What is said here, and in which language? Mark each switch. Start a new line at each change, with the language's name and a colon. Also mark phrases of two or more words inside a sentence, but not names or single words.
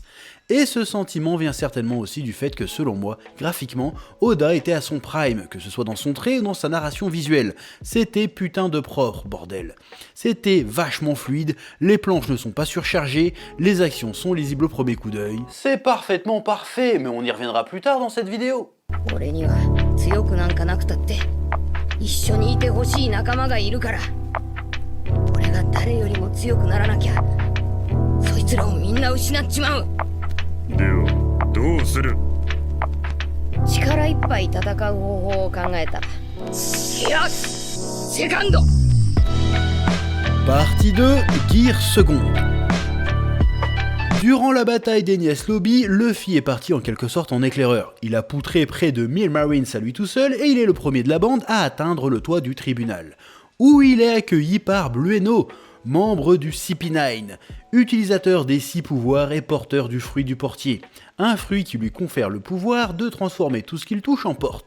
French: Et ce sentiment vient certainement aussi du fait que, selon moi, graphiquement, Oda était à son prime, que ce soit dans son trait ou dans sa narration visuelle. C'était putain de propre, bordel. C'était vachement fluide, les planches ne sont pas surchargées, les actions sont lisibles au premier coup d'œil. C'est parfaitement parfait, mais on y reviendra plus tard dans cette vidéo.
Japanese: 俺には強くなんかなくたって一緒にいてほしい仲間がいるから俺が誰よりも強くならなきゃそいつらをみんな失っちまうではどうする力いっぱい戦う方法を考えたよしセカンド
French: Partie 2, Gear Second. Durant la bataille d'Enies Lobby, Luffy est parti en quelque sorte en éclaireur. Il a poutré près de 1000 Marines à lui tout seul et il est le premier de la bande à atteindre le toit du tribunal, où il est accueilli par Blueno, membre du CP9, utilisateur des 6 pouvoirs et porteur du fruit du portier, un fruit qui lui confère le pouvoir de transformer tout ce qu'il touche en porte.